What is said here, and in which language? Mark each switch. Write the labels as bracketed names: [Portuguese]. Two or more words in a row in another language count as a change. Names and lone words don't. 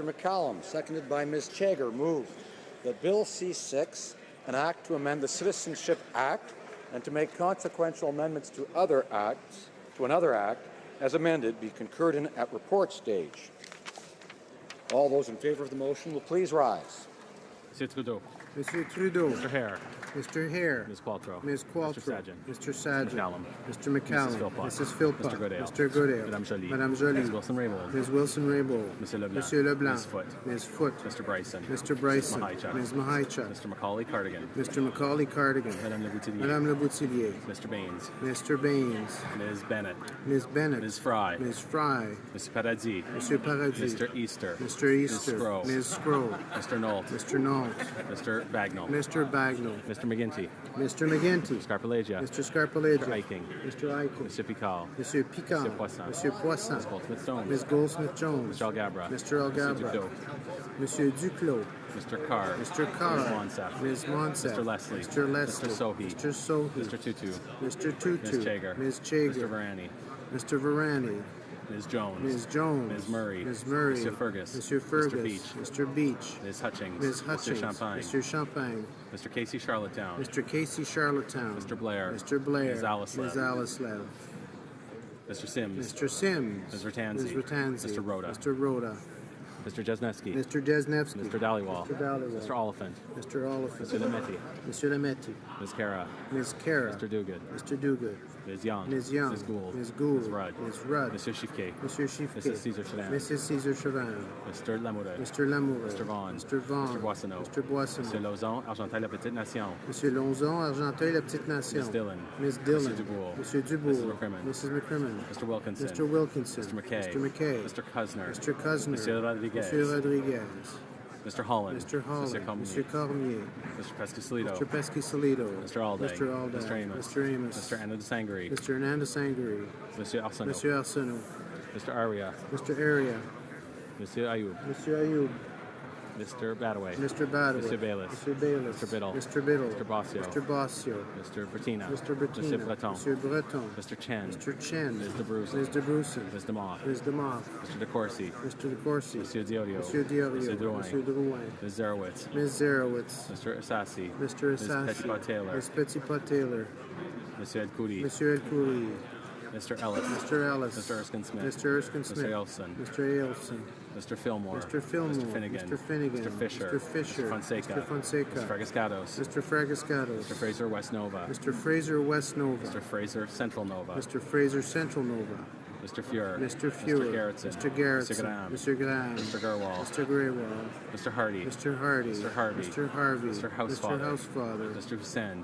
[English] McCallum, seconded by Ms. Chager, moved that Bill C-6, an act to amend the Citizenship Act and to make consequential amendments to another act, as amended, be concurred in at report stage. All those in favor of the motion will please rise. Monsieur Trudeau. Monsieur Trudeau. Mr. Hare. Mr. Hare. Ms. Qualtrough. Ms. Qualtrough. Mr. Sajjan. Mr. Sajjan. McCallum. Mr. McCallum. Mrs. Philpott. Mrs. Philpott. Mr. Goodale. Mr. Goodale. Madame Joly. Madame Joly. Ms. Wilson-Raybould. Ms. Wilson-Raybould. Monsieur Leblanc. Monsieur Leblanc. Ms. Foote. Ms. Foote. Mr. Bryson. Mr. Bryson. Mahaichuk. Ms. Mahaichuk. Mr. Macaulay Cardigan. Mr. Macaulay Cardigan. Madame Le Boutillier. Madame Le Boutillier. Mr. Baines. Mr. Baines. Ms. Bennett. Ms. Bennett. Ms. Fry. Ms. Fry. Mr. Paradis. Mr. Paradis. Mr. Easter. Mr. Easter. Ms. Scrow. Ms. Scrow. Mr. Knoll. Mr. Knoll. Mr. Bagnall. Mr. Bagnall. Mr. McGinty. Mr. McGinty. Scarpellegia. Mr. Scarpellegia. Mr. Eiching. Mr. Eichel. Monsieur Picard. Monsieur Picard. Monsieur Poisson. Monsieur Poisson. Ms. Goldsmith-Jones. Ms. Goldsmith-Jones. Mr. Algabra. Mr. Algabra. Monsieur Duclos. Monsieur Duclos. Mr. Carr. Mr. Carr. Ms. Monsef. Ms. Monsef. Mr. Leslie. Mr. Leslie. Mr. Sohi. Mr. Sohi. Mr. Tutu. Mr. Tutu. Ms. Chager. Ms. Chager. Mr. Varani. Mr. Varani. Ms. Jones. Ms. Jones. Ms. Murray. Ms. Murray. Mr. Fergus. Mr. Fergus. Mr. Beach. Mr. Beach. Ms. Hutchings. Ms. Hutchings. Mr. Champagne. Mr. Champagne. Mr. Casey Charlottetown. Mr. Casey Charlottetown. Mr. Blair. Mr. Blair. Ms. Alice Ms. Alice Lev. Mr. Sims. Mr. Sims. Ms. Ratanzi. Ms. Ratanzi. Mr. Rhoda. Mr. Rhoda. Mr. Jesnevsky. Mr. Desnevsky. Mr. Dhaliwal. Mr. Dhaliwal. Mr. Oliphant. Mr. Oliphant. Mr. Lametti. Mr. Lametti. Ms. Kara. Ms. Kara. Mr. Duguid. Mr. Duguid. Ms. Young. Ms. Young. Ms. Gould. Ms. Gould. Ms. Rudd. Ms. Rudd. Monsieur Chiquet. Monsieur Chiffre. Mrs. Caesar Chavan. Mrs. Caesar Chavan. Mr. Lamoureux. Mr. Lamoureux. Mr. Vaughn. Mr. Vaughn. Mr. Boissonneau. Mr. Boissonneau. Monsieur Lauzon, Argenteuil, La Petite Nation. Monsieur Lonzon, Argenteuil, La Petite Nation. Ms. Dillon. Ms. Dillon. Monsieur Dubourg. Monsieur Dubourg. Mrs. McCrimmon. Mrs. McCrimmon. Mr. Wilkinson. Mr. Wilkinson. Mr. McKay. Mr. McKay. Mr. Cusner. Mr. Cusner. Monsieur Rodriguez. Monsieur Rodriguez. Mr. Holland. Mr. Holland. Mr. Cormier. Mr. Cormier. Mr. Pescasolido. Mr. Pescasolido. Mr. Alday. Mr. Alday. Mr. Amos. Mr. Amos. Mr. Anna de Sangre. Mr. Hernando Sangri. Monsieur Arsenault. Monsieur Arsenault. Mr. Aria. Mr. Area. Monsieur Ayoub. Monsieur Ayoub. Mr. Badaway. Mr. Badaway. Mr. Bayless. Mr. Bayless. Mr. Biddle. Mr. Biddle. Mr. Bossio. Mr. Bossio. Mr. Bertina. Mr. Bertina. Mr. Breton. Monsieur Breton. Mr. Chen. Mr. Chen. Ms. DeBruce. Ms. DeBruson. Ms. DeMoss. Ms. DeMoss. Mr. DeCourcy. Mr. DeCourcy. Monsieur Diorio. Monsieur Diorio. Mr. Drouin. Monsieur Drouin. Ms. Zarowitz. Ms. Zarowitz. Mr. Assassi. Mr. Ms. Assassi. Petitpot Taylor. Ms. Petitpot Taylor. Monsieur El Khoury. Monsieur El Khoury. Mr. Ellis. Mr. Ellis. Mr. Erskine Smith. Mr. Erskine Smith. Mr. Elson. Mr. Ailson. Mr. Fillmore. Mr. Fillmore. Mr. Finnegan. Mr. Finnegan. Mr. Fisher. Mr. Fisher. Mr. Fonseca. Mr. Fonseca. Mr. Fragascados. Mr. Fragascados. Mr. Fraser West Nova. Mr. Fraser West Nova. Mr. Fraser Central Nova. Mr. Fraser Central Nova. Mr. Fuhrer. Mr. Fuhrer. Mr. Garrettson. Mr. Garrettson. Mr. Graham. Mr. Graham. Mr. Gerwal. Mr. Greywall. Mr. Hardy. Mr. Hardy. Mr. Harvey. Mr. Harvey. Mr. Housefather. Mr. Housefather. Mr. Hussein.